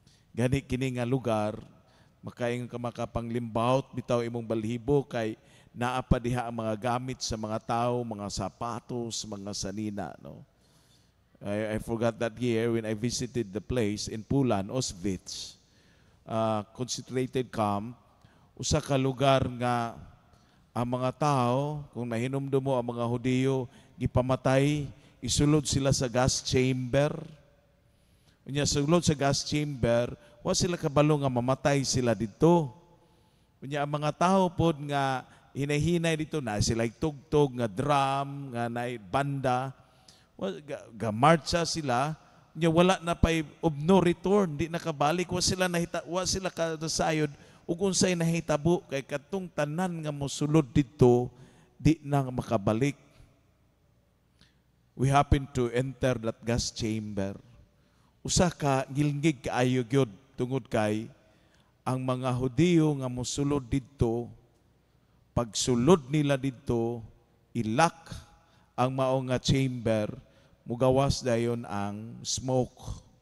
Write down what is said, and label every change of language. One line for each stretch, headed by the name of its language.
Cebuano: Gani kini nga lugar, makaingon ka makapanglimbawt bitaw imong balhibo kay naa pa diha ang mga gamit sa mga tao, mga sapatos, mga sanina. No?
English: I forgot that year when I visited the place in Pulan, Auschwitz. Concentrated camp,
Cebuano: usa ka lugar nga ang mga tao, kung nahinumdum mo ang mga Hudiyo, gipamatay, isulod sila sa gas chamber. Unya sulod sa gas chamber, wa sila kabalo nga mamatay sila dito. Unya ang mga tao pod nga hinahinay dito na sila tugtog nga drum, nga na banda, gamarcha sila. Nya wala na
English: pay of no return,
Cebuano: di nakabalik, wa sila kadasayod ug unsay nahitabo kay kadtong tanan nga mosulod dito di na makabalik.
English: We happen to enter that gas chamber.
Cebuano: Usa ka ngilngig kaayo gyud tungod kay ang mga Hudiyo nga mosulod dito, pagsulod nila dito, ilak ang mao nga chamber, mugawas dayon ang smoke.